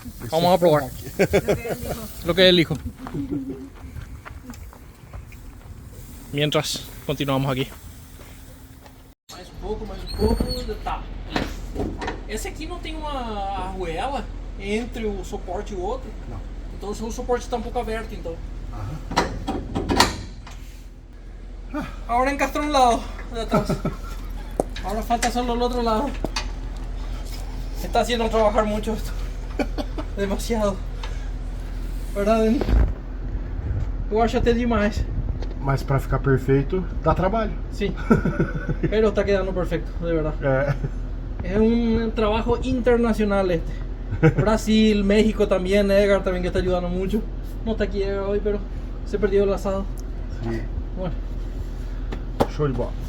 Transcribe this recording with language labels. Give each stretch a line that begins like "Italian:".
Spanish: Vamos a probar lo que él dijo. Mientras continuamos aquí.
Portuguese: Mais um pouco tá. Esse aqui não tem uma arruela entre o suporte e o outro? Não. Então o suporte está um pouco aberto, então.
Spanish: Ahora encastró un lado de atrás. Ahora falta solo el otro lado. Está haciendo trabajar mucho esto. Demasiado. ¿Verdad,
Portuguese: Denis? Eu acho até demais. Mas pra ficar perfeito, dá trabalho.
Spanish: Sí, pero está quedando perfecto, de verdad.
Portuguese: É.
Spanish: Es un trabajo internacional este. Brasil, México también, Edgar también que está ayudando mucho. No está aquí Edgar hoy, pero se perdió el asado.
Portuguese: Sim.
Spanish: Bueno,
Portuguese: Show de bola.